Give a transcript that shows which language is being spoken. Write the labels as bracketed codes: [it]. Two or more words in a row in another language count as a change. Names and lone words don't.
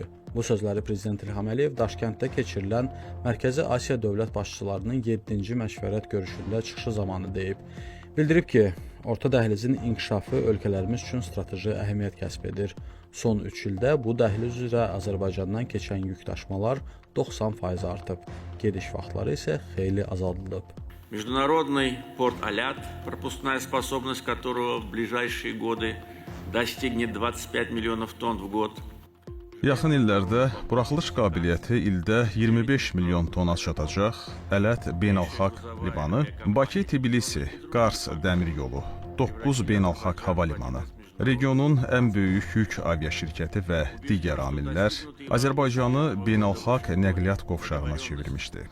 [az] Bu sözləri Prezident İlham Əliyev Daşkənddə keçirilən Mərkəzi Asiya dövlət başçılarının 7-ci məşvərət görüşündə çıxışı zamanı deyib. Bildirib ki, orta dəhlizin inkişafı ölkələrimiz üçün strateji əhəmiyyət kəsb edir. Son 3 ildə bu dəhliz üzrə Azərbaycandan keçən yük daşımalar 90% artıb. Gediş vaxtları isə xeyli azaldılıb. [ru] Международный порт Алят, пропускная способность которого в ближайшие годы достигнет 25 миллионов тонн в год. [az] Yaxın illərdə buraxılış qabiliyyəti ildə 25 milyon tona çatacaq Ələt Beynəlxalq Limanı, Bakı-Tbilisi, Qars dəmir yolu, 9 beynəlxalq hava limanı, regionun ən böyük yük aviaşirkəti və digər amillər Azərbaycanı beynəlxalq nəqliyyat qovşağına çevirmişdi.